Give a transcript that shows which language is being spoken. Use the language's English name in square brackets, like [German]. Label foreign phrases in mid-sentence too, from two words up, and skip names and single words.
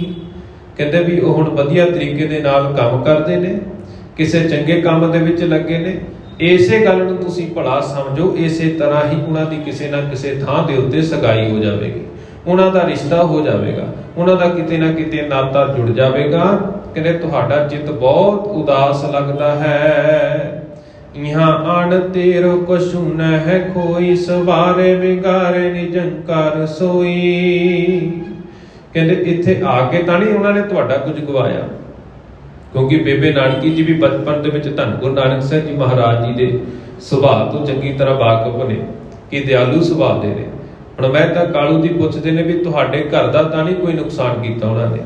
[Punjabi] ਕਹਿੰਦੇ ਵੀ ਉਹ ਹੁਣ ਵਧੀਆ ਤਰੀਕੇ ਦੇ ਨਾਲ ਕੰਮ ਕਰਦੇ ਨੇ, ਕਿਸੇ ਚੰਗੇ ਕੰਮ ਦੇ ਵਿੱਚ ਲੱਗੇ ਨੇ, ਇਸੇ ਗੱਲ ਨੂੰ ਤੁਸੀਂ ਭਲਾ ਸਮਝੋ। ਇਸੇ ਤਰ੍ਹਾਂ ਹੀ ਉਹਨਾਂ ਦੀ ਕਿਸੇ ਨਾ ਕਿਸੇ ਥਾਂ ਦੇ ਉੱਤੇ ਸਗਾਈ ਹੋ ਜਾਵੇਗੀ, ਉਹਨਾਂ ਦਾ ਰਿਸ਼ਤਾ ਹੋ ਜਾਵੇਗਾ, ਉਹਨਾਂ ਦਾ ਕਿਤੇ ਨਾ ਕਿਤੇ ਨਾਤਾ ਜੁੜ ਜਾਵੇਗਾ। ਕਹਿੰਦੇ ਤੁਹਾਡਾ ਚਿੱਤ ਬਹੁਤ ਉਦਾਸ ਲੱਗਦਾ ਹੈ। [Braj] यहाँ आन तेरो कछु न है कोई, सवारे विगारे निजंकार सोई। [Punjabi] ਕਹਿੰਦੇ ਇੱਥੇ ਆ ਕੇ ਤਾਂ ਨਹੀਂ ਉਹਨਾਂ ਨੇ ਤੁਹਾਡਾ ਕੁਝ ਗਵਾਇਆ, ਕਿਉਂਕਿ ਬੇਬੇ ਨਾਨਕੀ ਜੀ ਵੀ ਬਚਪਨ ਦੇ ਵਿੱਚ ਧੰਨ ਗੁਰੂ ਨਾਨਕ ਸਾਹਿਬ ਜੀ ਮਹਾਰਾਜ ਜੀ ਦੇ ਸੁਭਾਅ ਤੋਂ ਚੰਗੀ ਤਰ੍ਹਾਂ ਵਾਕਫ ਨੇ ਕਿ ਦਿਆਲੂ ਸੁਭਾਅ ਦੇ ਨੇ। ਹੁਣ ਮਹਿਤਾ ਕਾਲੂ ਜੀ ਪੁੱਛਦੇ ਨੇ ਵੀ ਤੁਹਾਡੇ ਘਰ ਦਾ ਤਾਂ ਨਹੀਂ ਕੋਈ ਨੁਕਸਾਨ ਕੀਤਾ ਉਹਨਾਂ ਨੇ?